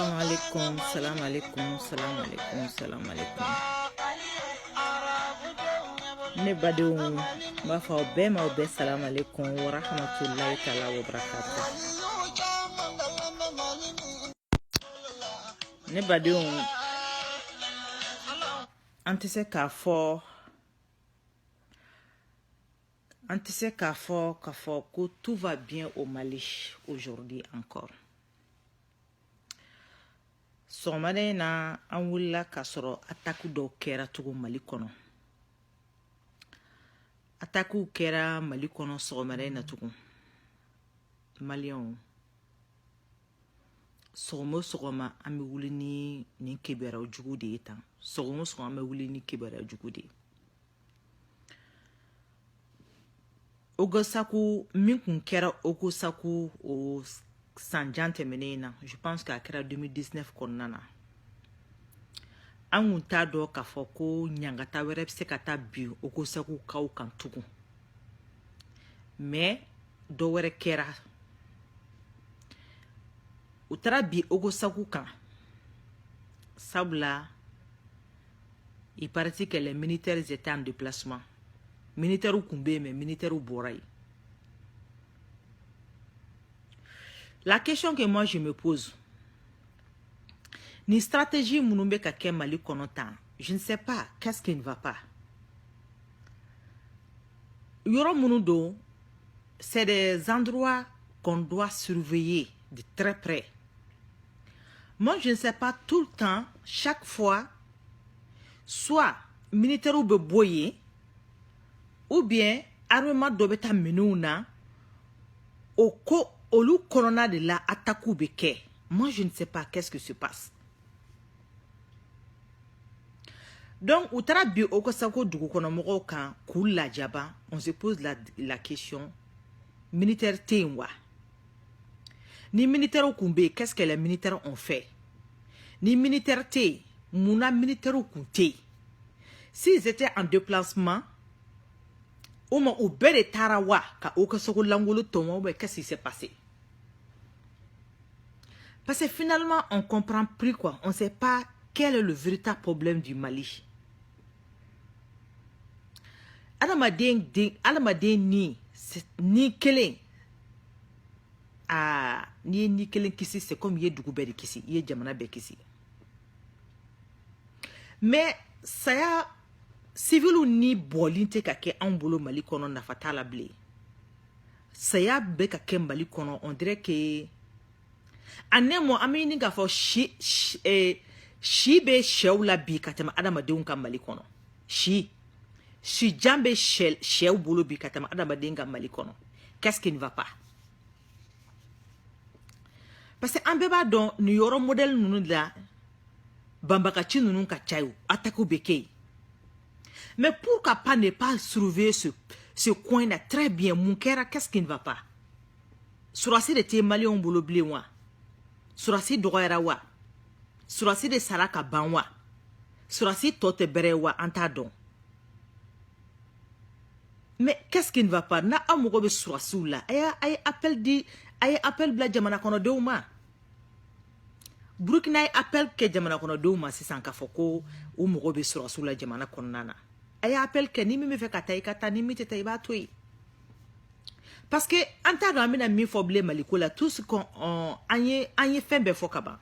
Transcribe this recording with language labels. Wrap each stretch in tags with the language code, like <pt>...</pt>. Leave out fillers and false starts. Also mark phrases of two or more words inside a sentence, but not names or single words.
<ar>عليكم، سلام عليكم، سلام عليكم، سلام عليكم.</ar> <bm>Ne badenw b'a fɔ aw bɛɛ ma aw bɛɛ</bm> <ar>سلام عليكم ورحمة الله تعالى وبركاته.</ar> <bm>Ne badenw an tɛ se k'a fɔ ko</bm> <fr>tout va bien au Mali aujourd'hui encore.</fr> <bm>Sɔgɔmada in na an wulila k'a sɔrɔ attaque dɔw kɛra tugun Mali kɔnɔ. Attaque kɛra Mali kɔnɔ sɔgɔmada in na tugun. Maliyɛnw sɔgɔma o sɔgɔma an bɛ wuli ni nin kibaruya jugu de ye tan. Sɔgɔma o sɔgɔma an bɛ wuli ni kibaruya jugu de ye. Ogosaku min kun kɛra Ogosaku o sanjan tɛmɛnen na,</bm> <fr>je pense</fr> <bm>k'a kɛra 2019 kɔnɔna na. An kun t'a dɔn k'a fɔ ko ɲangata wɛrɛ bɛ se ka taa bi Ogosaku kaw kan tugun. Mais dɔ wɛrɛ kɛra. U taara bi Ogosaku kan. Sabula,</bm> <fr>il paraît que les militaires étaient en déplacement.</fr> <bm>Militaires kun bɛ yen mais militaires bɔra yen.</bm> <fr>La question que moi je me pose,</fr> <bm>ni stratégie minnu bɛ ka kɛ Mali kɔnɔ tan,</bm> <fr>je ne sais pas qu'est-ce qui ne va pas.</fr> <bm>Yɔrɔ minnu don,</bm> <fr>c'est des endroits qu'on doit surveiller de très près. Moi je ne sais pas tout le temps, chaque fois, soit militaires</fr> <bm>bɛ bɔ yen,</bm> <fr>ou bien armement</fr> <bm>dɔ bɛ taa minɛnw na, o ko olu kɔnɔna de la attaque bɛ kɛ.</bm> <fr>Moi je ne sais pas qu'est-ce qui se passe.</fr> <bm>Donc u taara bi Ogosaku dugukɔnɔmɔgɔw kan k'u lajaba.</bm> <fr>On se pose la question,</fr> <bm>militaire tɛ yen wa? Ni militaires kun bɛ yen,</bm> <fr>qu'est-ce que les militaires ont fait?</fr> <bm>Ni militaire tɛ yen, munna militaires kun tɛ yen?</bm> <fr>S'ils étaient en déplacement,</fr> <bm>ou bɛɛ de taara wa ka Ogosaku langolo tɔmɔ,</bm> <fr>ou qu'est-ce qui s'est passé? Parce que finalement, on ne comprend plus quoi. On ne sait pas quel est le véritable problème du Mali.</fr> <bm>Adamaden ni kelen. Ah, ni kelen kisi,</bm> <fr>c'est comme</fr> <bm>ye dugu bɛɛ de kisi, ye jamana bɛɛ kisi. Mais saya civilu ni bɔlen tɛ ka kɛ anw bolo Mali kɔnɔ, nafa t'a la bilen. Saya bɛ ka kɛ Mali kɔnɔ,</bm> <fr>on dirait que</fr> <bm>anemo amini k'a fɔ si bɛ sɛw la bi ka tɛmɛ adamadenw ka Mali kɔnɔ. Si jan bɛ sɛw bolo bi ka tɛmɛ adamaden ka Mali kɔnɔ.</bm> <fr>Qu'est-ce qui ne va pas? Parce que</fr> <bm>an bɛɛ b'a dɔn nin yɔrɔ modèle ninnu la banbagaci ninnu ka ca ye, attaque bɛ kɛ yen.</bm> <fr>Mais pourquoi pas ne pas surveiller ce coin-là très bien?</fr> <bm>Mun kɛra,</bm> <fr>qu'est-ce qui ne va pas?</fr> <bm>Surasi de tɛ Maliyɛnw bolo bilen wa? Surasi dɔgɔyara wa? Surasi de sara ka ban wa? Surasi tɔ tɛ bɛrɛ wa? An t'a dɔn.</bm> <fr>Mais qu'est-ce qui ne va pas?</fr> <bm>Na aw mago bɛ surasiw la, a ye appel bila jamana kɔnɔdenw ma. Burkina ye appel kɛ jamana kɔnɔdenw ma sisan k'a fɔ ko u mago bɛ surasiw la jamana kɔnɔna na. A ye appel kɛ, ni min bɛ fɛ ka taa i ka taa, ni min tɛ taa i b'a to yen.</bm> <fr>Parce que</fr> <bm>an t'a dɔn an bɛna min fɔ bilen Maliko la,</bm> <fr>tout ce qu'on</fr> <bm>an ye fɛn bɛɛ fɔ ka ban.</bm>